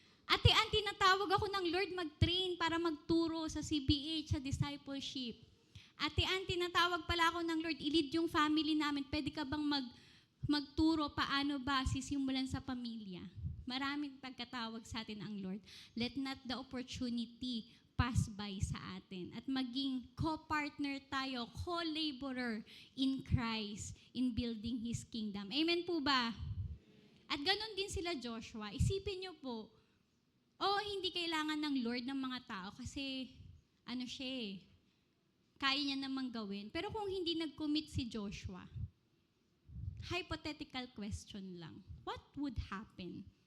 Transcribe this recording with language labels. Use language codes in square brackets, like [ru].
[tl] Ate, tinatawag ako ng Lord mag-train para magturo sa CBH, sa discipleship. Ate, tinatawag pala ako ng Lord, i-lead yung family namin. Pwede ka bang magturo paano ba sisimulan sa pamilya? Maraming pagkatawag sa atin ang Lord. [en] Let not the opportunity pass by [tl] sa atin. At maging [en] co-partner tayo, co-laborer in Christ in building His kingdom. [tl] Amen po ba? At ganun din sila Joshua. Isipin niyo po, hindi kailangan ng Lord ng mga tao kasi siya kaya niya namang gawin. Pero kung hindi nag-commit si Joshua, [en] hypothetical question [tl] lang, [en] what would happen?